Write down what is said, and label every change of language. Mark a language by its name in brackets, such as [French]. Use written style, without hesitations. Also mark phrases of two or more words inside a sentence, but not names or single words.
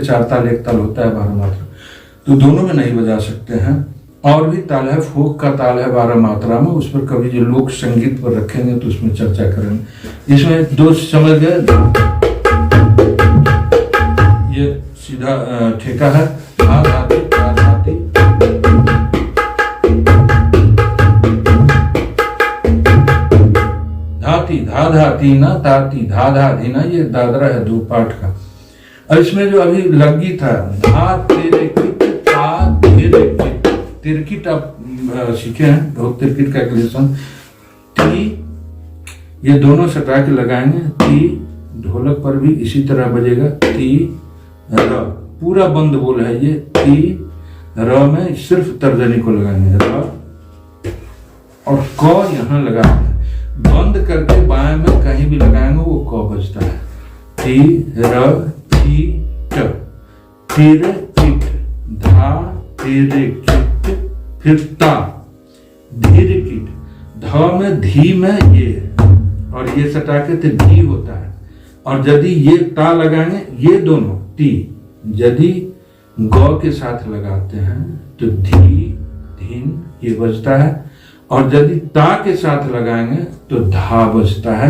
[Hindi] 4 ताल एक ताल होता है, 12 मात्रा, तो दोनों में नहीं बजा सकते हैं। और भी ताल है, फोक का ताल है 12 मात्रा में, उस पर कभी जो लोक संगीत पर रखेंगे तो उसमें चर्चा करेंगे। इसमें 2 समझ गए, ये सीधा ठेका है, धा धा ती धा धा ती, धाती धा धा ती ना, ताती धा धा धी ना, ये दादरा है 2 पार्ट का। और इसमें जो अभी लगी था, धा तेरे किट ता तेरे किट, तिरकिट आप सीखे हैं, बहुत तिरकिट का लेसन। ती ये दोनों सटा के लगाएंगे, ती ढोलक पर भी इसी तरह बजेगा, ती र, पूरा बंद बोल है ये, ती र में सिर्फ तर्जनी को लगाएंगे, र और क यहाँ लगाएंगे, बंद करके बाएं में कहीं भी लगाएंगे वो क बजता है। ती र ती ट, तेरे किट, धा तेरे किट, फिर ता धीरे किट, ध में धी में ये, और ये सटा के तो धी होता है। और यदि ये ता लगाएंगे, ये दोनों ती यदि गौ के साथ लगाते हैं तो धी धीन ये बजता है, और यदि ता के साथ लगाएंगे तो धा बजता है।